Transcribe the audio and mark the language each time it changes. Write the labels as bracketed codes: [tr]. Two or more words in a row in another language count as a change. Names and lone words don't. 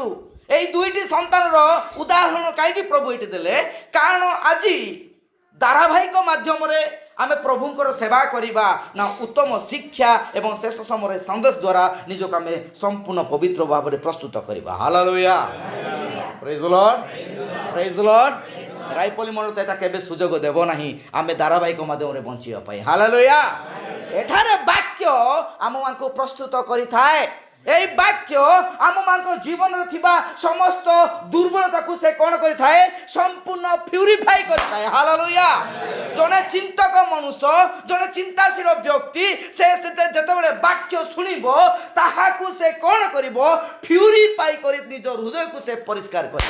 [or] ଏଇ ଦୁଇଟି ସନ୍ତାନର ଉଦାହରଣ କାହିଁକି ପ୍ରଭୁ ଏଇଠି ଦେଲେ କାରଣ ଆଜି ଧାରାବାହିକ ମାଧ୍ୟମରେ ଆମେ ପ୍ରଭୁଙ୍କର ସେବା କରିବା ନା ଉତ୍ତମ ଶିକ୍ଷା ଏବଂ ଶେଷ ସମୟରେ ସନ୍ଦେଶ ଦ୍ୱାରା ନିଜକୁ ଆମେ ସମ୍ପୂର୍ଣ୍ଣ ପବିତ୍ର ଭାବରେ ପ୍ରସ୍ତୁତ କରିବା। [en] ହାଲେଲୁୟା। Praise Lord. Praise Lord. [or] ରାଇପଲି ମନରେ ତ ଏଟା କେବେ ସୁଯୋଗ ଦେବ ନାହିଁ ଆମେ ଧାରାବାହିକ ମାଧ୍ୟମରେ ବଞ୍ଚିବା ପାଇଁ। ହାଲେଲୁୟା। ଏଠାରେ ବାକ୍ୟ ଆମମାନଙ୍କୁ ପ୍ରସ୍ତୁତ କରିଥାଏ ଏଇ ବାକ୍ୟ আমମାନଙ୍କ ଜୀବନରେ ଥିବା ସମସ୍ତ ଦୁର୍ବଳତାକୁ ସେ କ'ଣ କରିଥାଏ ସମ୍ପୂର୍ଣ୍ଣ ପ୍ୟୁରିଫାଇ କରିଥାଏ। ହାଲେଲୁୟା। ଜଣେ ଚିନ୍ତକ ମନୁଷ୍ୟ ଜଣେ ଚିନ୍ତାଶୀଳ ବ୍ୟକ୍ତି ସେ ଯେତେବେଳେ ବାକ୍ୟ ଶୁଣିବ ତାହାକୁ ସେ କ'ଣ କରିବ ପ୍ୟୁରିଫାଇ କରି ନିଜ ହୃଦୟକୁ ସେ ପରିଷ୍କାର କରିବ।